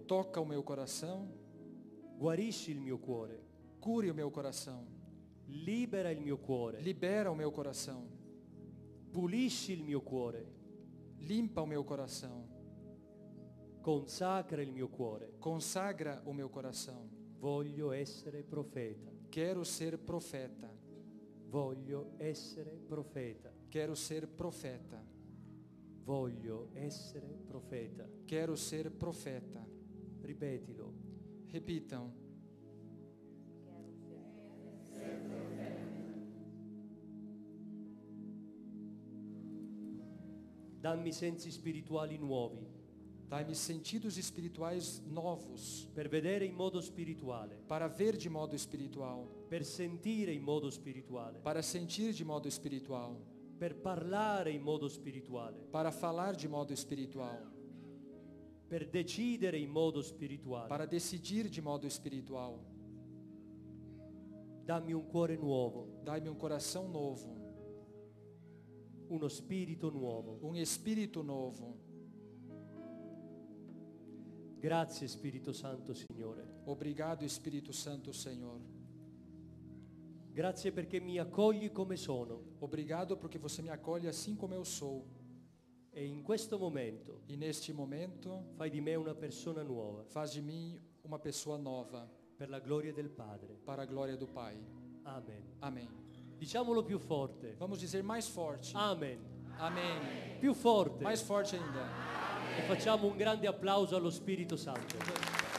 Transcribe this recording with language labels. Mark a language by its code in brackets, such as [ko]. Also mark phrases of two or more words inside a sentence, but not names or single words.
[pt] Toca o meu coração. [it] Guarisci il mio cuore. [pt] Cure o meu coração. [it] Libera il mio cuore. [pt] Libera o meu coração. [it] Pulisci il mio cuore. [pt] Limpa o meu coração. [it] Consacra il mio cuore. [pt] Consagra o meu coração. [it] Voglio essere profeta. [pt] Quero ser profeta. [it] Voglio essere profeta. [pt] Quero ser profeta. [it] Voglio essere profeta. [pt] Quero ser profeta. [it] Ripetilo. [pt] Repitam. [it] Dammi sensi spirituali nuovi [pt] Dai-me sentidos espirituais novos [it] per vedere in modo spirituale, [pt] para ver de modo espiritual, [it] per sentire in modo spirituale, [pt] para sentir de modo espiritual, [it] per parlare in modo spirituale, [pt] para falar de modo espiritual, [it] per decidere in modo spirituale. [pt] para decidir de modo espiritual. [it] Dammi un cuore nuovo, [pt] Dai-me um coração novo, [it] uno spirito nuovo. [pt] um espírito novo. [it] Grazie Spirito Santo, Signore. [pt] Obrigado, Espírito Santo, Senhor. [it] Grazie perché mi accogli come sono [pt] Obrigado porque você me acolhe assim como eu sou. [it] e in questo momento [pt] E neste momento, [it] fai di me una persona nuova [pt] faz de mim uma pessoa nova, [it] per la gloria del Padre. [pt] para a glória do Pai. [it] Amen. [pt] Amém. [it] Diciamolo più forte. [pt] Vamos dizer mais forte. [it] Amen. [pt] Amém. [it] Più forte. [pt] Mais forte ainda. [it] E facciamo un grande applauso allo Spirito Santo.